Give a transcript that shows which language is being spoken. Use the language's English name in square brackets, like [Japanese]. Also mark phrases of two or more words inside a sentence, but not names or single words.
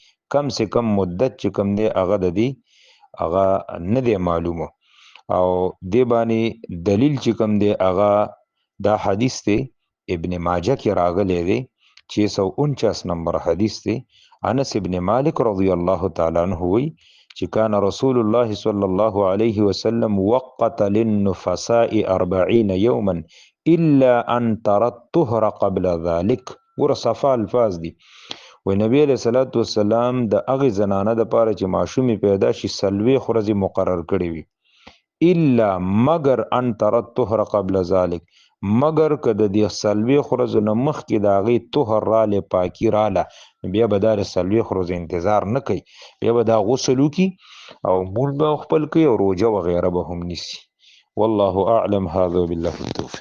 [Urdu] کم سے کم مدت [Pashto] چې کوم دی هغه د دې هغه نه دی معلومه. او دې باندې دلیل چې کوم دی هغه دا حدیث دی، ابن ماجه کې راغلی دی، 649 نمبر حدیث دی. [Arabic] انس ابن مالک رضی الله تعالی عنہ [Pashto] وی چې [Arabic] کان رسول الله صلی الله علیه وسلم وقت للنفساء 40 یوما الا ان ترى الطهر قبل ذلك. [Pashto] ور صفا الفاظ دي. و [Arabic] نبی علیہ الصلوۃ والسلام [Pashto] د هغه زنانه د پاره چې ماشومی پیدا شي 40 ورځې مقرر کړی وي، الا مگر [Arabic] ان ترى الطهر قبل ذلك، [Pashto] مگر که د دې 40 ورځو نه مخکې د هغې طهر رالی، پاکي راله، بیا به دا د 40 ورځو انتظار نه کوي، بیا به دا غسل وکړي او مونځ به خپل کوي او روژه وغیره به هم نیسي. [Arabic] والله اعلم. هذا بالله التوفیق.